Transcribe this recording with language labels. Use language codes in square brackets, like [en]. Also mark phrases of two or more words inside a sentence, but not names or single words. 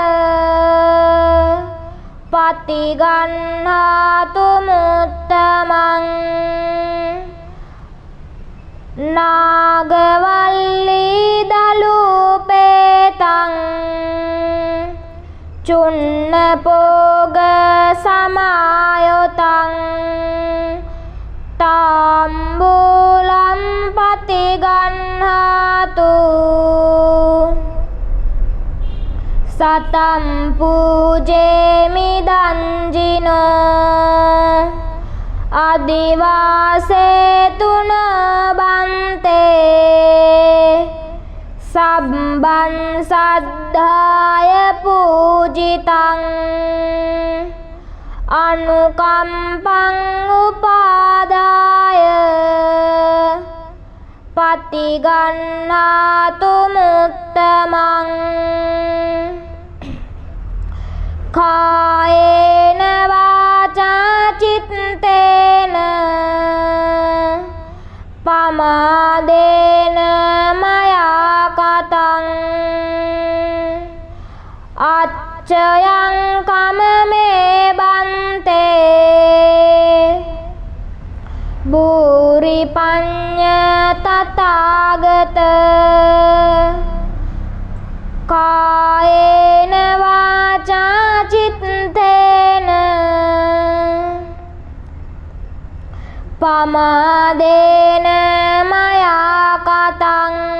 [pi] පතිගන්හාතුමුත්තමං නාගවල්ලී දලූපේතං චුන්නපෝග සමායොතං තාම්බූලම් පතිගන්හාතු සතම් පූජේමි දංජිනෝ අදිවාසේතු බන්තේ සබ්බං සද්ධාය පූජිතං අනුකම්පං උපාදාය පතිගන්හාතුමුත්තමං කායේන වාචා චිත්තේන පමාදේන මයා කතං අච්චයං කමමේ බන්තේ භූරි පඤ්ඤ තථාගත කායේන වාචා චිත්තේන පමාදේන මයා කතං